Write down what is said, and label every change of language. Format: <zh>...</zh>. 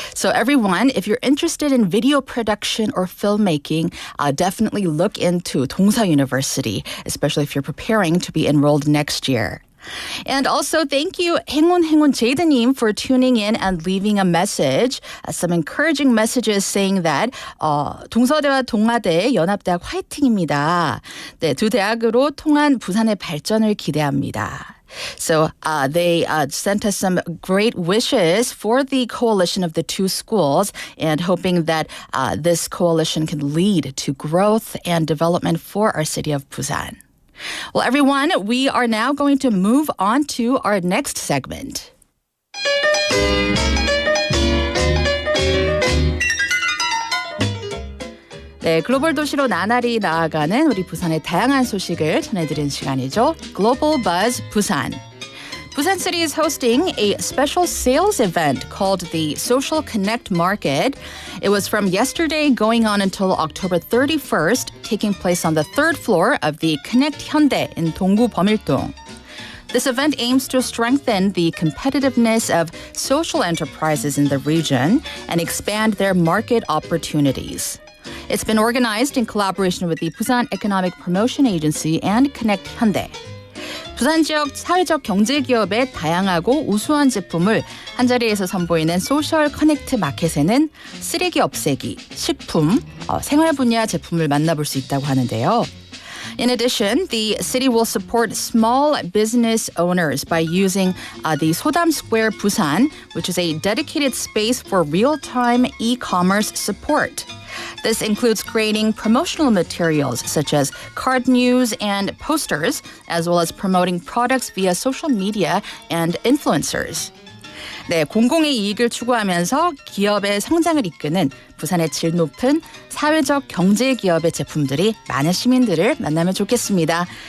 <en>So everyone, if you're interested in video production or filmmaking, definitely look into Dongsa University, especially if you're preparing to be enrolled next year. And also, thank you, 행운 제이드님, for tuning in and leaving a message. Some encouraging messages saying that</en> <ko>동서대와 동아대 연합대학 화이팅입니다. 네, 두 대학으로 통한 부산의 발전을 기대합니다.</ko> <en>So they sent us some great wishes for the coalition of the two schools and hoping that this coalition can lead to growth and development for our city of Busan. Well, everyone, we are now going to move on to our next segment.</en> <ko>네, 글로벌 도시로 나날이 나아가는 우리 부산의 다양한 소식을 전해드리는 시간이죠.</ko> <en>Global Buzz Busan. Busan City is hosting a special sales event called the Social Connect Market. It was from yesterday going on until October 31st, taking place on the third floor of the Connect Hyundai in Donggu Bomil동. This event aims to strengthen the competitiveness of social enterprises in the region and expand their market opportunities. It's been organized in collaboration with the Busan Economic Promotion Agency and Connect Hyundai.</en> <ko>부산 지역 사회적 경제기업의 다양하고 우수한 제품을 한자리에서 선보이는 소셜 커넥트 마켓에는 쓰레기 없애기, 식품, 생활 분야 제품을 만나볼 수 있다고 하는데요.</ko> <en>In addition, the city will support small business owners by using the Sodam Square Busan, which is a dedicated space for real-time e-commerce support. This includes creating promotional materials such as card news and posters, as well as promoting products via social media and influencers.</en> <ko>네, 공공의 이익을 추구하면서 기업의 성장을 이끄는 부산의 질 높은 사회적 경제 기업의 제품들이 많은 시민들을 만나면 좋겠습니다.</ko>